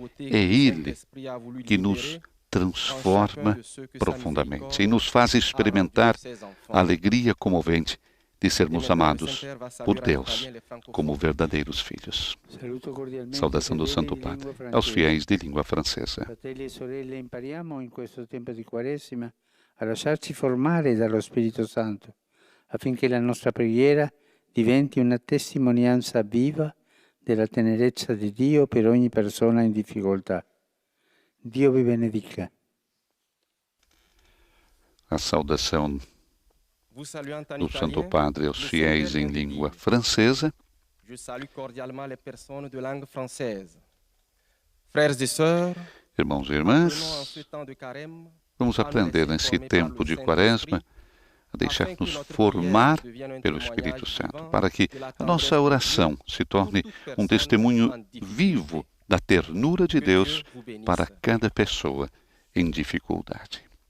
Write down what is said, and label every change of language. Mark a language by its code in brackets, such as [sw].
[pt] É Ele que nos transforma profundamente e nos faz experimentar a alegria comovente de sermos amados por Deus como verdadeiros filhos. Saudação do Santo Padre aos fiéis de língua francesa. [it] Fratelli e sorelle, impariamo in questo tempo di Quaresima a lasciarci formare dallo Spirito Santo, affinché la nostra preghiera diventi una testimonianza viva della tenerezza di Dio per ogni persona in difficoltà. Dio vi benedica. [pt] A saudação do Santo Padre aos fiéis em língua francesa. [fr] Je salue cordialement les personnes de langue française. Frères et sœurs, [pt] irmãos e irmãs, vamos aprender nesse tempo de Quaresma a deixar-nos formar pelo Espírito Santo, para que a nossa oração se torne um testemunho vivo da ternura de Deus para cada pessoa em dificuldade.